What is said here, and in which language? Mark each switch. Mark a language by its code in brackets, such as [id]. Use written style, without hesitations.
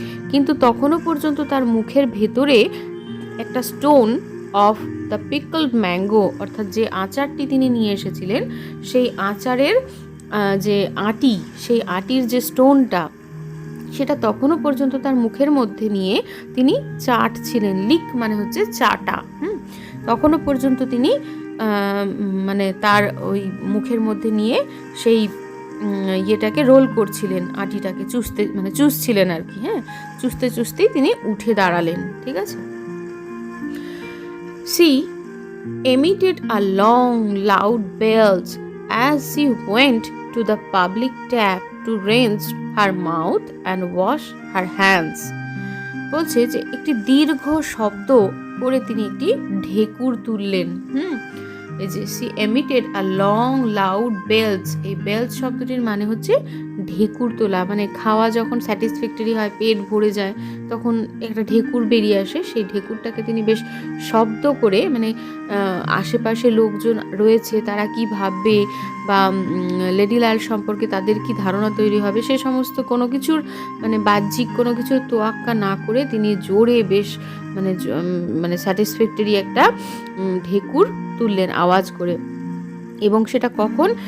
[bn] কিন্তু তখনও পর্যন্ত তার মুখের ভেতরে একটা [en] stone of the pickled mango, [bn] অর্থাৎ যে আচারটি তিনি নিয়ে এসেছিলেন, সেই আচারের যে আটি, সেই আটির যে স্টোনটা, সেটা তখনও পর্যন্ত তার মুখের মধ্যে নিয়ে তিনি চাটছিলেন। লিক মানে হচ্ছে চাটা। তখনও পর্যন্ত তিনি মানে তার ওই মুখের মধ্যে নিয়ে সেই ইয়েটাকে রোল করছিলেন, আটিটাকে চুষছিলেন আর কি। চুষতে চুষতেই তিনি উঠে দাঁড়ালেন। ঠিক আছে। [en] She emitted a long, loud bells as she went to the public tap to rinse her mouth and wash her hands. [bn] বলছে যে একটি দীর্ঘ শব্দ করে তিনি একটি ঢেকুর তুললেন। এই যে [en] she emitted a long, loud bells, [bn] এই বেলস শব্দটির মানে হচ্ছে ঢেকুর তোলা। মানে খাওয়া যখন স্যাটিসফ্যাক্টরি হয়, পেট ভরে যায়, তখন একটা ঢেকুর বেরিয়ে আসে, সেই ঢেকুরটাকে তিনি বেশ শব্দ করে, মানে আশেপাশে লোকজন রয়েছে তারা কি ভাববে বা লেডিলাল সম্পর্কে তাদের কি ধারণা তৈরি হবে, সে সমস্ত কোনো কিছুর মানে বাহ্যিক কোনো কিছুর তোয়াক্কা না করে তিনি জোরে বেশ মানে স্যাটিসফ্যাক্টরি একটা ঢেকুর তুললেন আওয়াজ করে। এবং সেটা কখন?